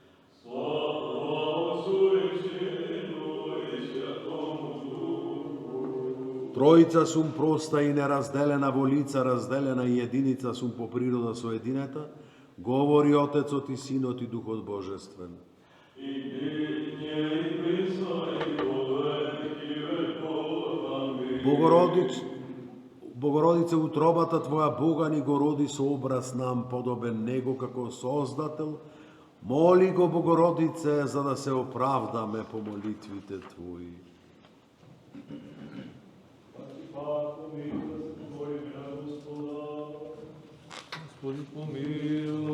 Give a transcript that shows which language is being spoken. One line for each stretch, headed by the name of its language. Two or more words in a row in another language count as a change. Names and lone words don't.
Macedonian: Тројца сум проста и неразделена во лица, разделена и единица сум по природа со едината, говори Отецот и Синот и Духот Божествен. Богородице, утробата Твоја Бога ни го роди со образ нам подобен Него како Создател. Моли го, Богородице, за да се оправдаме по молитвите Твои. Господи, помилуј.